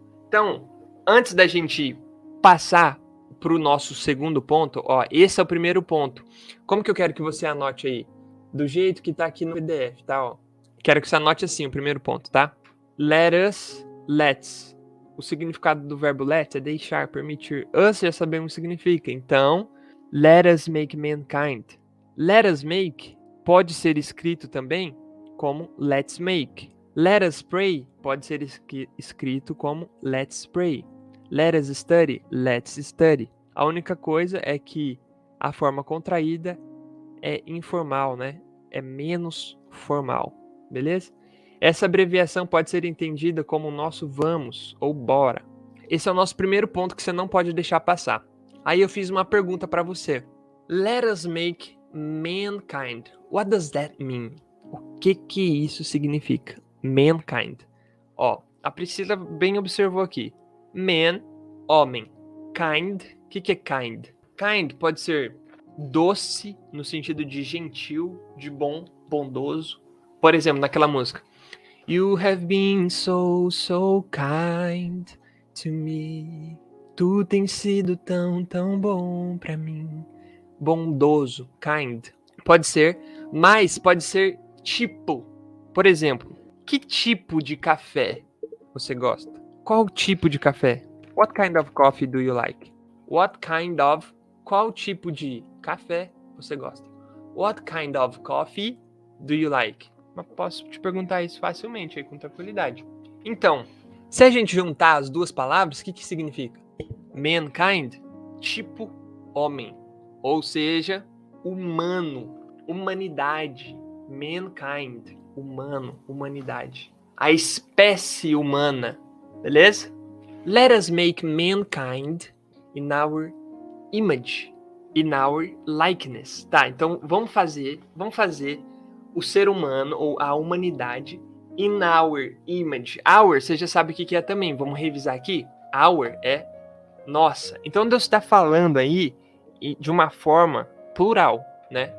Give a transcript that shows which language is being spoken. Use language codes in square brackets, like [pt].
[pt] Então, antes da gente passar para o nosso segundo ponto, ó, esse é o primeiro ponto. Como que eu quero que você anote aí? Do jeito que tá aqui no PDF, tá? Ó. Quero que você anote assim o primeiro ponto, tá? Let us, let's. O significado do verbo let é deixar, permitir. Us já sabemos o que significa. Então, [en] let us make mankind. [pt] Let us make pode ser escrito também como let's make. Let us pray pode ser escrito como let's pray. [en] Let us study, let's study. [pt] A única coisa é que a forma contraída é informal, né? É menos formal, beleza? Essa abreviação pode ser entendida como o nosso vamos ou bora. Esse é o nosso primeiro ponto que você não pode deixar passar. Aí eu fiz uma pergunta para você. [en] Let us make mankind. What does that mean? [pt] O que isso significa? Mankind. Ó, a Priscila bem observou aqui. Man, homem. Kind, o que é kind? Kind pode ser doce, no sentido de gentil, de bom, bondoso. Por exemplo, naquela música. [en] You have been so kind to me. [pt] Tu tem sido tão bom pra mim. Bondoso, kind. Pode ser, mas pode ser tipo. Por exemplo, que tipo de café você gosta? Qual tipo de café? [en] What kind of coffee do you like? What kind of... [pt] Qual tipo de café você gosta? [en] What kind of coffee do you like? [pt] Mas posso te perguntar isso facilmente, aí, com tranquilidade. Então, se a gente juntar as duas palavras, o que significa? Mankind, tipo homem. Ou seja, humano, humanidade. Mankind, humano, humanidade. A espécie humana, beleza? [en] Let us make mankind in our image, in our likeness. [pt] Tá, então vamos fazer o ser humano ou a humanidade [en] in our image. [pt] Our, você já sabe o que é também. Vamos revisar aqui. Our é nossa. Então Deus está falando aí de uma forma plural, né?